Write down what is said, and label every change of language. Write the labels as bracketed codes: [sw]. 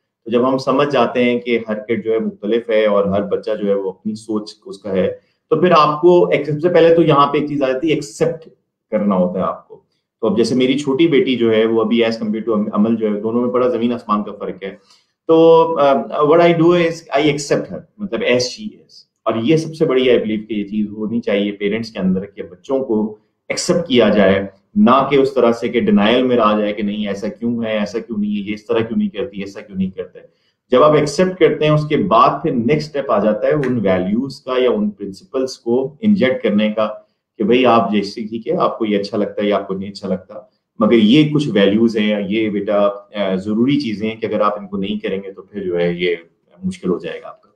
[ur] تو جب ہم سمجھ جاتے ہیں کہ ہر کڈ جو ہے مختلف ہے اور ہر بچہ جو ہے وہ اپنی سوچ اس کا ہے، تو پھر آپ کو سب سے پہلے تو یہاں پہ ایک چیز آ جاتی ہے، ایکسیپٹ کرنا ہوتا ہے آپ کو. تو اب جیسے میری چھوٹی بیٹی جو ہے وہ ابھی [en] as compare to [ur] عمل جو ہے، دونوں میں بڑا زمین آسمان کا فرق ہے. [en] تو what I do is I accept her, مطلب as she is. [ur] اور یہ سب سے بڑی [en] I believe [ur] کہ یہ چیز ہونی چاہیے پیرنٹس کے اندر کہ بچوں کو ایکسیپٹ کیا جائے، نہ کہ اس طرح سے کہ ڈینائل میں رہا جائے کہ نہیں ایسا کیوں ہے، ایسا کیوں نہیں ہے، یہ اس طرح کیوں نہیں کرتی، ایسا کیوں نہیں کرتا ہے. جب آپ ایکسیپٹ کرتے ہیں اس کے بعد پھر نیکسٹ اسٹیپ آ جاتا ہے ان ویلیوز کا یا ان پرنسپلس کو انجیکٹ کرنے کا کہ بھئی آپ جیسے ٹھیک ہے آپ کو یہ اچھا لگتا ہے یا آپ کو نہیں اچھا لگتا، مگر یہ کچھ ویلیوز ہیں، یہ بیٹا ضروری چیزیں ہیں کہ اگر آپ ان کو نہیں کریں گے تو پھر جو ہے یہ مشکل ہو جائے گا آپ کا.